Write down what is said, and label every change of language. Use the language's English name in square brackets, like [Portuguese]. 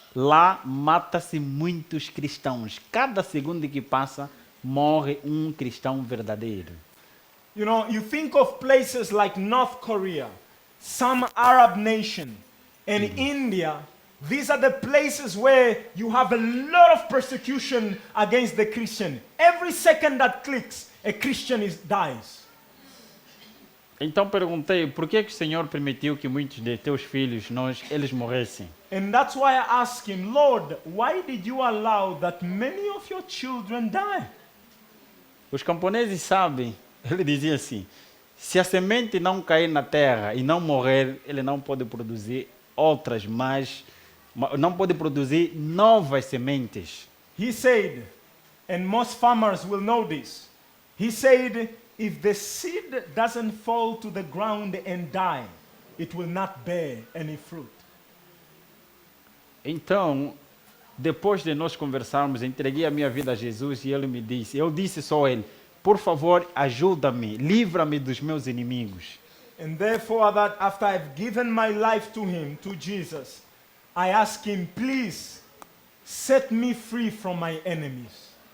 [Portuguese] Lá mata-se muitos cristãos. Cada segundo que passa morre um cristão verdadeiro. [English] You know, you think of places like North Korea, some Arab nation, and India. These are the places where you have a lot of persecution against the Christian. Every second that clicks, a Christian dies. [Portuguese] Então perguntei, por que o Senhor permitiu que muitos de teus filhos, eles morressem? [English] And that's why I asked him, Lord, why did you allow that many of your children die? [Portuguese] Os camponeses sabem, ele dizia assim, se a semente não cair na terra e não morrer, ele não pode produzir outras não pode produzir novas sementes. [English] He said, and most farmers will know this, he said, if the seed doesn't fall to the ground and die, it will not bear any fruit. [Portuguese] Então, depois de nós conversarmos, entreguei a minha vida a Jesus e ele me disse, eu disse só a ele, por favor, ajuda-me, livra-me dos meus inimigos. [English] And therefore, that after I've given my life to him, to Jesus, I ask him, please, set me free from my enemies.